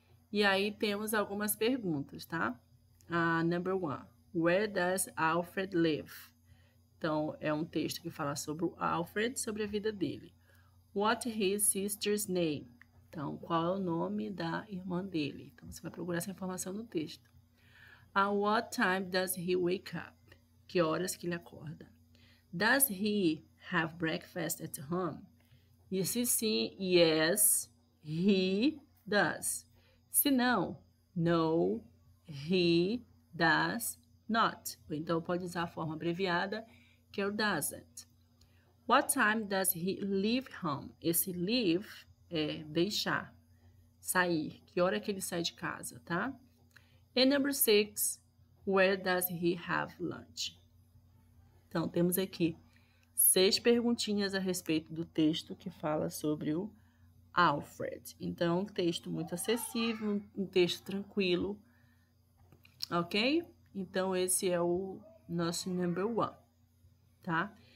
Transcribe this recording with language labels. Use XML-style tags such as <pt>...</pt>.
<pt>E aí temos algumas perguntas, tá?</pt> <en>Number 1. Where does Alfred live?</en> <pt>Então, é um texto que fala sobre o Alfred, sobre a vida dele.</pt> <en>What his sister's name?</en> <pt>Então, qual é o nome da irmã dele? Então, você vai procurar essa informação no texto.</pt> <en>What time does he wake up?</en> <pt>Que horas que ele acorda?</pt> <en>Does he have breakfast at home?</en> <pt>E se sim,</pt> <en>yes, he does.</en> <pt>Se não,</pt> <en>no, he does not.</en> <pt>Então, pode usar a forma abreviada, que é o doesn't.</pt> <en>What time does he leave home?</en> <pt>Esse leave é deixar, sair. Que hora que ele sai de casa, tá?</pt> <en>And number 6, where does he have lunch?</en> <pt>Então, temos aqui 6 perguntinhas a respeito do texto que fala sobre o Alfred. Então, um texto muito acessível, um texto tranquilo, ok? Então, esse é o nosso</pt> <en>number 1,</en> <pt>tá?</pt>